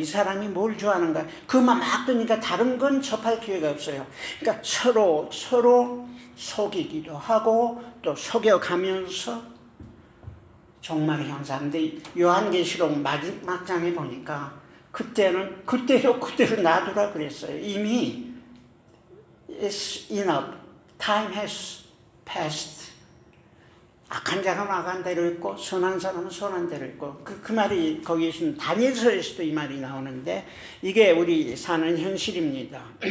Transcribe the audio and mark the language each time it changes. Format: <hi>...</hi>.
<ko>이 사람이 뭘 좋아하는가 그것만 막 뜨니까 다른 건 접할 기회가 없어요. 그러니까 서로 속이기도 하고 또 속여가면서 종말의 현상. 근데 요한계시록 마지막 장에 보니까 그때로 놔두라 그랬어요. 이미</ko> <en>it's enough. Time has passed.</en> <ko>악한 자가 악한 대로 있고 선한 사람은 선한 대로 있고 그 말이 거기에 있으면 다니엘서에서도 이 말이 나오는데 이게 우리 사는 현실입니다.</ko>